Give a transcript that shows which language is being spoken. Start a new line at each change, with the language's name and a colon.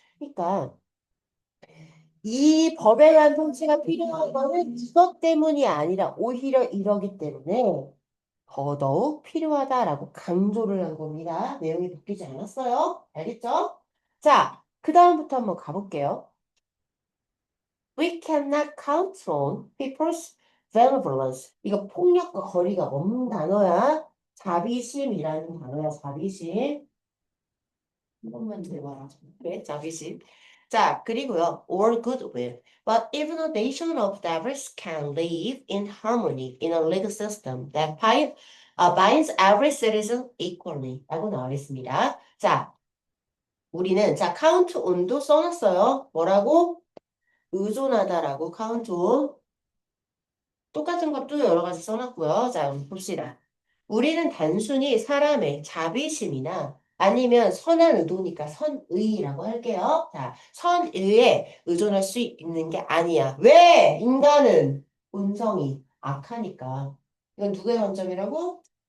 Korean: 그러니까 이 법에 대한 통치가 필요한 거는 이것 때문이 아니라 오히려 이러기 때문에 더더욱 필요하다라고 강조를 한 겁니다. 내용이 바뀌지 않았어요. 알겠죠? 자, 그 다음부터 한번 가볼게요.
English: We cannot control people's benevolence.
Korean: 이거 폭력과 거리가 먼 단어야. 자비심이라는 단어야, 자비심. 이것만 대봐라. 그래, 자비심. 자, 그리고요,
English: or goodwill. But even a nation of devils can live in harmony in a legal system that binds every citizen equally.
Korean: 라고 나와 있습니다. 자, 우리는, 자, count on도 써놨어요. 뭐라고? 의존하다라고 count on. 똑같은 것도 여러 가지 써놨고요. 자, 봅시다. 우리는 단순히 사람의 자비심이나 아니면 선한 의도니까 선의라고 할게요. 자, 선의에 의존할 수 있는 게 아니야. 왜? 인간은 본성이 악하니까. 이건 누구의 관점이라고?